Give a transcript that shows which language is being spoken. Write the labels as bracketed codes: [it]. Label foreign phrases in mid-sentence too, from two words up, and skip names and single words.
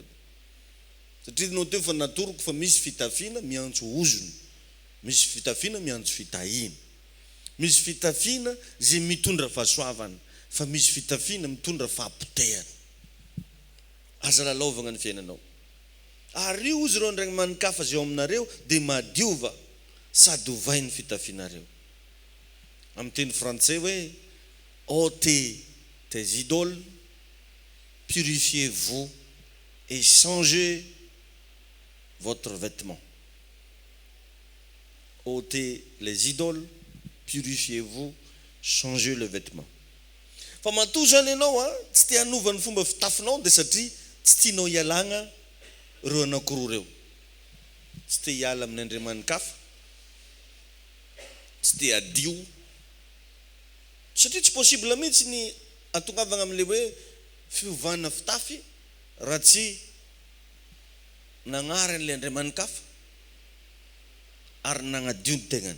[mg] Satria nao teo fa natoroko fa misy fitafiana miantso ozony, misy fitafiana miantso fitahina, misy fitafiana zay mitondra fahasoavana, fa misy fitafiana mitondra fahampotehana. Aza lalaovagna ny fiainanao. Ary io izy reo andriamanikafa zay ao aminareo dia madiova sady ovay ny fitafianareo. Amin'ny teny frantsay hoe [fr] ôtez tes idoles, purifiez-vous et changez votre vêtement. Ôtez les idoles, purifiez-vous changer le vêtement. [mg] Fa matoa zany ianao a tsy te hanova ny fomba fitafinao dia satria tsy tianao hialagna reo anankiroa reo. Tsy te hiala amin'ny Andriamanikafa, tsy te hadio, satria tsy possible mihitsy ny atongavana amin'ilay hoe fiovana fitafy raha tsy nagnary an'ilay Andriamanikafa ary nagnadio ny tegnany.